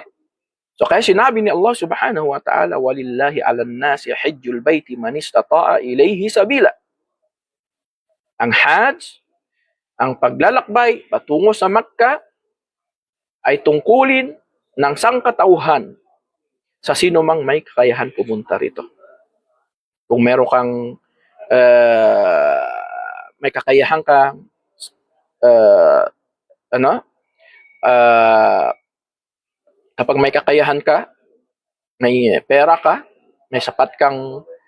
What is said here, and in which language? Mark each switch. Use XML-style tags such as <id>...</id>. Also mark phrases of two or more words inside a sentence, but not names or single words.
<tl>So kaya sinabi ni Allah</tl> <ar>سبحانه وتعالى, ولله على الناس حج البيت من استطاع إليه سبيلا.</ar> <tl>Ang hajj, ang paglalakbay patungo sa Makkah ay tungkulin ng sangkatauhan sa sino mang may kakayahan pumunta rito. Kung meron kang may kakayahan ka kapag may kakayahan ka, may pera ka, may sapat kang</tl>